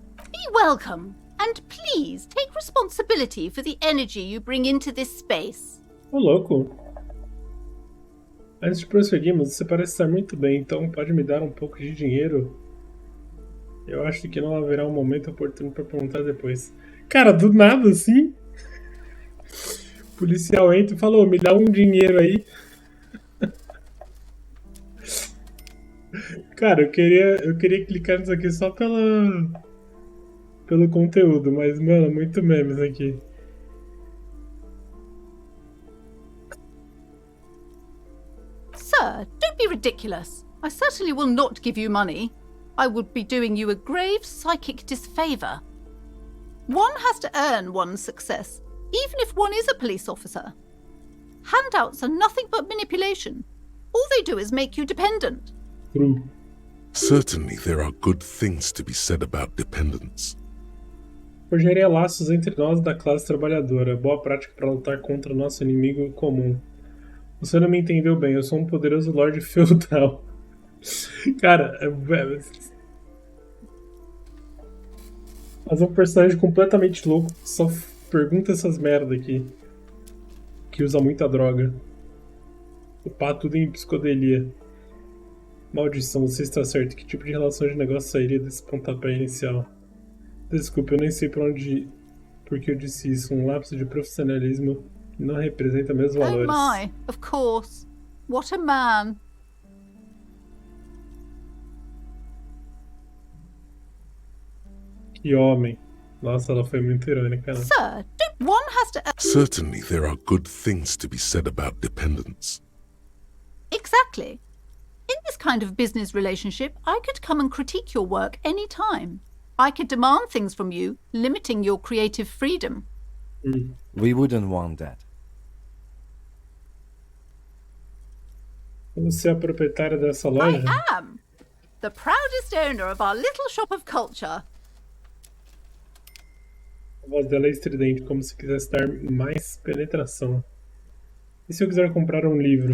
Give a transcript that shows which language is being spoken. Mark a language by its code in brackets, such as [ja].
[en] Be welcome, and please take responsibility for the energy you bring into this space. [pt] Ô, louco. Antes de prosseguirmos, você parece estar muito bem, então pode me dar um pouco de dinheiro? Eu acho que não haverá um momento oportuno para perguntar depois. Cara, do nada assim? O policial entra e falou, me dá um dinheiro aí. Cara, eu queria clicar nisso aqui só pelo conteúdo, mas, mano, muito memes aqui. [en] Sir, don't be ridiculous. I certainly will not give you money. I would be doing you a grave psychic disfavour. One has to earn one's success, even if one is a police officer. Handouts are nothing but manipulation. All they do is make you dependent. True. Certainly there are good things to be said about dependence. [pt] Forjaria laços entre nós da classe trabalhadora. Boa prática para lutar contra nosso inimigo comum. Você não me entendeu bem, eu sou um poderoso Lorde Feudal. Cara, fazer um personagem completamente louco que só pergunta essas merda aqui. Que usa muita droga. Upar tudo em psicodelia. Maldição, você está certo. Que tipo de relação de negócio sairia desse pontapé inicial? Desculpa, eu nem sei por onde... Porque eu disse isso. Um lapso de profissionalismo que não representa meus valores. [en] Oh my, of course. What a man. [pt] Que homem. Nossa, ela foi muito irônica, né? [en] Sir, one has to... Certainly there are good things to be said about dependence. Exactly. In this kind of business relationship, I could come and critique your work any time. I could demand things from you, limiting your creative freedom. We wouldn't want that. [pt] Você é a proprietária dessa loja? [en] I am the proudest owner of our little shop of culture. [pt] A voz dela é estridente, como se quisesse dar mais penetração. E se eu quiser comprar um livro?